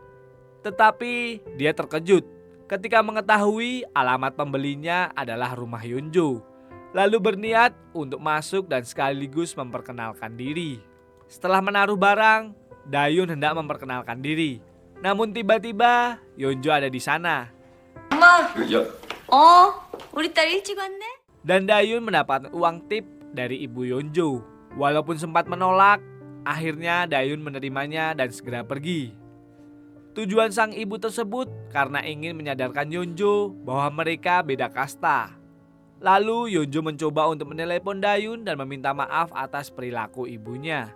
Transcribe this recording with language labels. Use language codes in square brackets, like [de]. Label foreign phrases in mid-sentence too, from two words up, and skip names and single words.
[id] Tetapi, dia terkejut ketika mengetahui alamat pembelinya adalah rumah Yeonjo. Lalu berniat untuk masuk dan sekaligus memperkenalkan diri. Setelah menaruh barang, Dayun hendak memperkenalkan diri. Namun tiba-tiba, Yeonjo ada di sana. [ko] 야, 우리 딸 일찍 왔네? [id] Dan Dayun mendapat uang tip dari Ibu Yeonjo. Walaupun sempat menolak, akhirnya Dayun menerimanya dan segera pergi. Tujuan sang ibu tersebut karena ingin menyadarkan Yeonjo bahwa mereka beda kasta. Lalu Yeonjo mencoba untuk menelepon Dayun dan meminta maaf atas perilaku ibunya.